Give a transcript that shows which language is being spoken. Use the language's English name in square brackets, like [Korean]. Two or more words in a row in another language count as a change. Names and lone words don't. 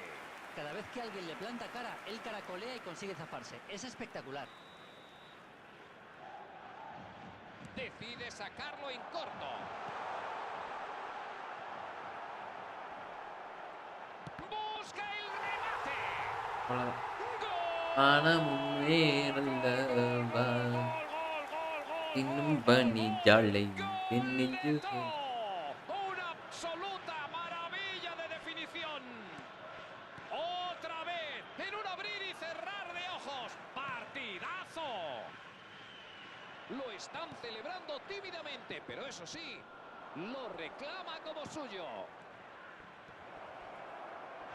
[Spanish] Cada vez que alguien le planta cara, él caracolea y consigue zafarse. Es espectacular. Decide sacarlo en corto. Busca el remate. இன்னும் பனி ஜாலை Una absoluta maravilla de definición. Otra vez, en un abrir y cerrar de ojos. ¡Partidazo! Lo están celebrando tímidamente, pero eso sí, lo reclama como suyo.